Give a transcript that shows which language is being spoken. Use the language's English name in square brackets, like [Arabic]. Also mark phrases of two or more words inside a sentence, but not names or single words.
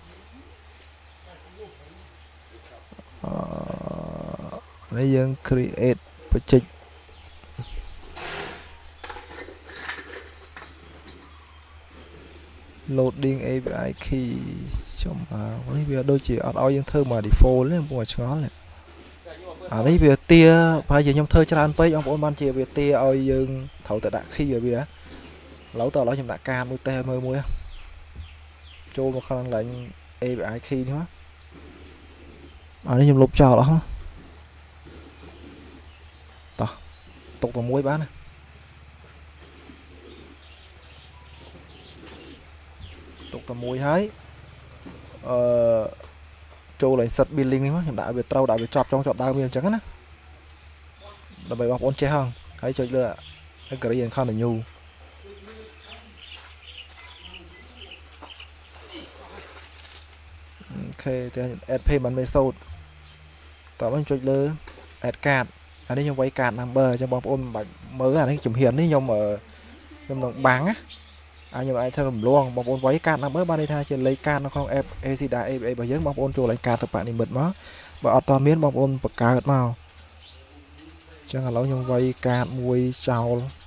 [Khmer] នេះយើង [English] create project loading API key [Khmer] ចំនេះវាដូចជាអត់ឲ្យយើងធ្វើ មក default ទេបងឆ្ងល់នេះនេះវាទាប្រហែលជាខ្ញុំធ្វើច្រើនពេកបងប្អូនបានជាវាទាឲ្យយើងត្រូវតែដាក់ key ឲ្យវាឥឡូវខ្ញុំដាក់ការមួយតេស្តមើលមួយចូលមកខាងឡើង [English] API key [Khmer] នេះមកនេះខ្ញុំលុបចោលអស់ តោះទុកតែមួយបានណាទុកតែមួយហើយចូលឲ្យ [English] set billing [Khmer] នេះមកខ្ញុំដាក់ឲ្យវាត្រូវដាក់វាចប់ចុងចប់ដើមវាអញ្ចឹងណាដើម្បីបងប្អូនចេះហងហើយចុចលើ [English] agree and continue [Khmer] អូខេតែ [English] add payment method [Khmer] តោះខ្ញុំចុចលើ [English] add card [Khmer] អានេះខ្ញុំវាយ [English] card number [Khmer] អញ្ចឹងបងប្អូនមិនបាច់មើលអានេះជំហាននេះខ្ញុំនឹងបាំងណាខ្ញុំអាចធ្វើរំលងបងប្អូនវាយ [English] card number [Khmer] បានន័យថាជាលេខ card នៅក្នុង app ACDA APA របស់យើងបងប្អូនចូលលេខ card ទៅបនិមិត្តមកបើអត់តមានបងប្អូនបង្កើតមកអញ្ចឹងឥឡូវខ្ញុំវាយ card មួយចោល